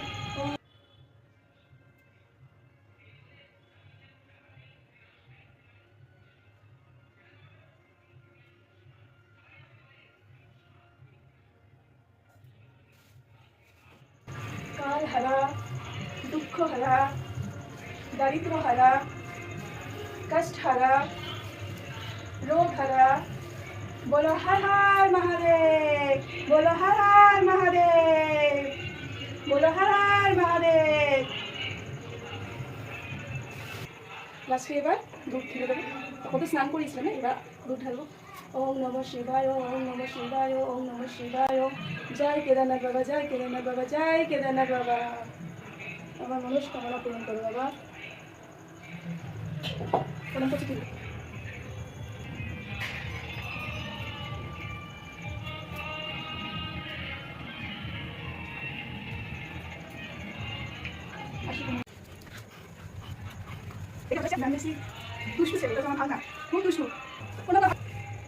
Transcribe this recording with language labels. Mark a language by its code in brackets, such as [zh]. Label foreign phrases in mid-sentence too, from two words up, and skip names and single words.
[hi] काल हरा, दुख हरा, दारिद्र हरा, कष्ट हरा, रोग हरा। बोलो हर हर महादेव, बोलो हर हर महादेव, बोलो हर हर महादेव। [bn] লাস্টে এবার দুধ ঢেলে দেবো। তখন তো স্নান করিয়েছিলাম না, এবার দুধ ঢালবো। [sa] ওম নমঃ শিবায়, ওম নমঃ শিবায়, ওম নমঃ শিবায়। [bn] জয় কেদারনাথ বাবা, জয় কেদারনাথ বাবা, জয় কেদারনাথ বাবা। আমার মনস্কামনা পূরণ করো বাবা। প্রণাম করছি। ঠিক এটা হচ্ছে নামেসি দুষ্টু ছেলে, এটা আমার ভাঙা খুব দুষ্টু।